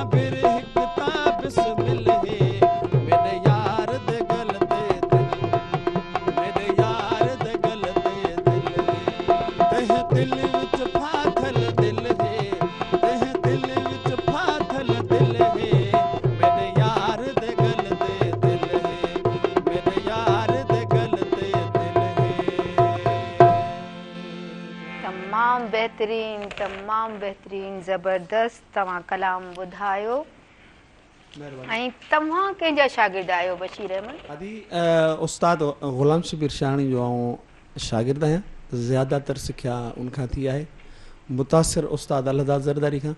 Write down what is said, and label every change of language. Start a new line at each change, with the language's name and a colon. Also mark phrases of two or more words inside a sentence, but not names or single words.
Saraiki: बिरह किताब बिस्मिल है मेरे यार दे गल ते दिल मेरे यार दे गल ते दिल है तेह दिल विच फाथल दिल है तेह दिल विच फाथल दिल है मेरे यार दे गल ते दिल है मेरे यार दे गल ते दिल है
Sindhi: तमाम बेहतरीन ज़बरदस्त तव्हां कलाम ॿुधायो ऐं तव्हां कंहिंजा शागिर्द आहियो बशीर अहमद आदि उस्ताद गुलाम शबीर शाहणी जो आऊं शागिर्द आहियां ज़्यादातर सिख्या उनखां थी आहे मुतासिर उस्ताद अलहदा ज़रदारी खां